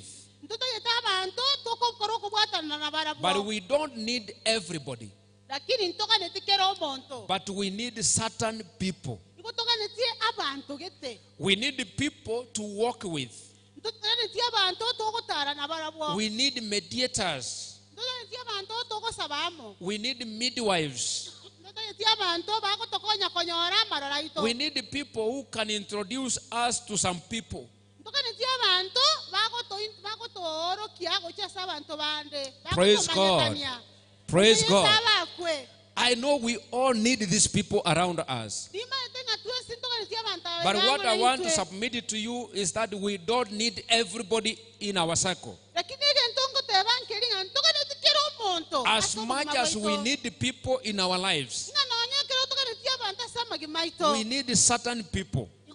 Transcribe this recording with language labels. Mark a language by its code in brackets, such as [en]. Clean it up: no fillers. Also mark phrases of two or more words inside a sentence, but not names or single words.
[guz] ntotogete abantu tokokora okubwatana na [en] But [guz] barabo [en] we don't need everybody. [guz] lakini ntoka netikera omonto [en] But we need certain people. [guz] ikotoka netie abantu gete [en] We need people to walk with. [guz] ntoka netie abantu tokotara na barabwo [en] We need mediators. [guz] ntoka netie abantu tokosabamo [en] We need midwives. [guz] ntoka netie abantu bakotokonya konyora marora ito [en] We need people who can introduce us to some people. [guz] ntoka netie abantu bakotorokia gochesa abantu bande [en] Praise God. Praise God. [guz] Sabakwe. [en] I know we all need these people around us. But what I want to submit it to you is that we don't need everybody in our circle. As much as we need people in our lives, we need certain people.